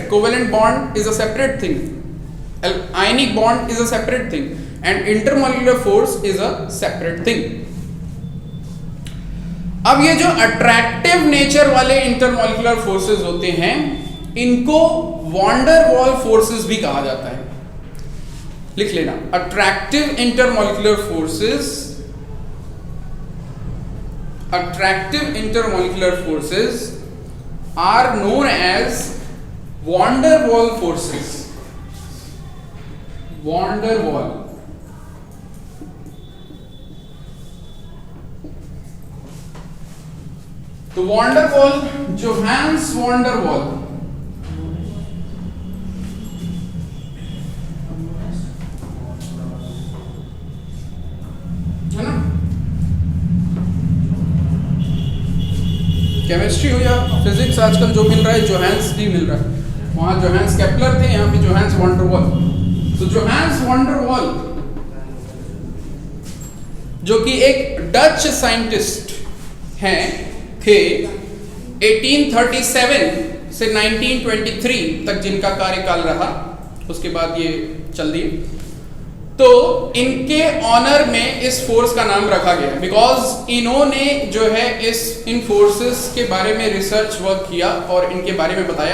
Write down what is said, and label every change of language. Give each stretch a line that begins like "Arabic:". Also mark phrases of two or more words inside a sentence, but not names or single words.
English: Covalent bond is a separate thing, ionic bond is a separate thing, and intermolecular force is a separate thing.
Hindi: अब ये जो
English: attractive nature
Hindi: वाले
English: intermolecular forces
Hindi: होते हैं, इनको
English: van der Waal forces
Hindi: भी कहा जाता है। लिख लेना,
English: attractive intermolecular forces, attractive intermolecular forces are known as van der Waal forces.
Hindi: Van der Waal. तो van der Waal, Johannes van der Waal, है ना? केमिस्ट्री हो या फिजिक्स, आजकल जो मिल रहा है जोहान्स ही मिल रहा है। वहां जोहान्स केपलर थे, यहाँ पे जोहान्स van der Waal। तो जोहान्स van der Waal जो कि एक
English: Dutch scientist
Hindi: हैं, थे 1837 से 1923 तक जिनका कार्यकाल रहा, उसके बाद ये चल दिए। तो इनके ऑनर में इस फोर्स का नाम रखा गया बिकॉज इन्होंने जो है इन फोर्सेस के बारे में
English: research work
Hindi: किया और इनके बारे में बताया।